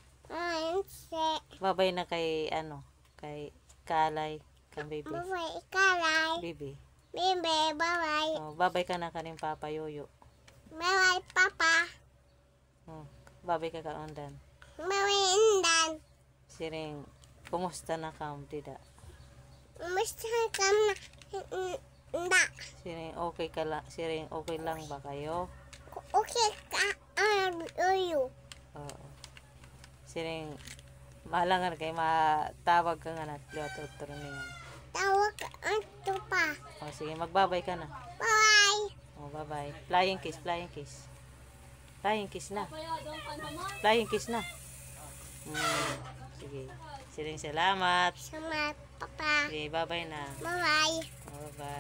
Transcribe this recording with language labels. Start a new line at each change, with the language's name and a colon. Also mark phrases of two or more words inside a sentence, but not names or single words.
Hiligaynon: Babay na kay kay Kalay, kay Bibi. Babay ikalay. Bibi. Bibi, babay. Oh, babay ka na kaning Papa Yoyo. Babay papa. Oh, babay ka ka Undan. Babay indan. Siring kumusta na kam dida? Musta ka na nda. Siring okay ka lang, siring okay lang ba kayo? Okay ka uyo. Oo. Siring mahalangan kay matawag ka nga nat liwat niya. Tawag ato pa. Oh, sige, magbabay ka na. Bye. Oh, bye-bye.
English: Flying kiss, flying kiss. Flying kiss na. Flying kiss na. Sige.
Hiligaynon: Siring salamat. Sama papa. Sige, bye-bye na. Bye. Oh, bye.